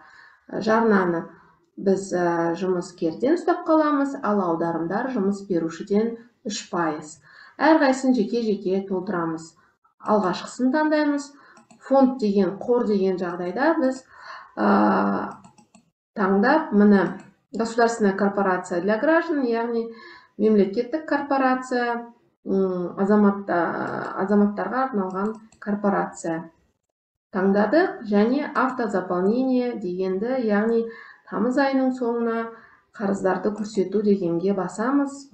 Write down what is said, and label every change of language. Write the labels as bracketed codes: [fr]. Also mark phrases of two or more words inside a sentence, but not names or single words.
[kk] Жарнаны біз жұмыскерден ұстап қаламыз, ал аударымдар жұмыс берушіден 3%. Әрқайсысын жеке-жеке толтырамыз. Алғашқысын таңдаймыз. Фонд деген, қор деген жағдайда біз таңдап, міне [ru] государственная корпорация для граждан, [kk] яғни мемлекеттік корпорация, азаматтарға арналған корпорация таңдадық. Және автозаполнение дегенді, яғни тамыз айының соңына қарыздарды көрсету дегенге басамыз.